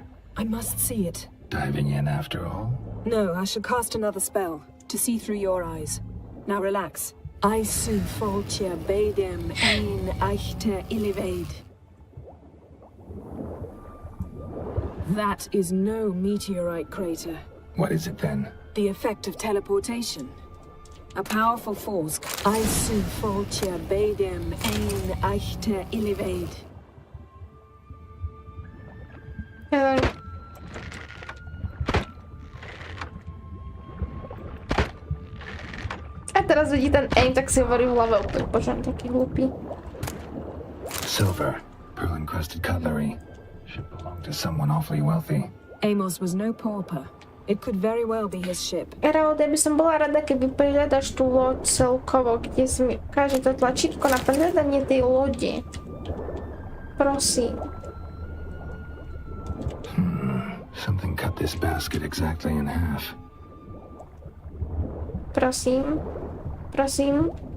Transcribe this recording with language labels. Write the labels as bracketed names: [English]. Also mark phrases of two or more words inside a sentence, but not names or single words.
[English] I must see it. Diving in after all? No, I should cast another spell to see through your eyes. Now relax. I su foltja bedem ein eichte illivaid. That is no meteorite crater. What is it then? The effect of teleportation. A powerful force. I su foltja bedem ein eichte illivaid. [Slovak] A teraz vidí ten aim, tak si hovorí v hlave úplne, bože, on taký hlupý. [English] Silver, pearl-encrusted cutlery. Should belong to someone awfully wealthy. Amos was no pauper. It could very well be his ship. [Slovak] Geralt, ja by som bola rada, keby prihľadaš tú loď celkovo, kde si ukáže to tlačítko na prehľadanie tej lode. Prosím. [English] Something cut this basket exactly in half. [Slovak] Prosím. Prosím.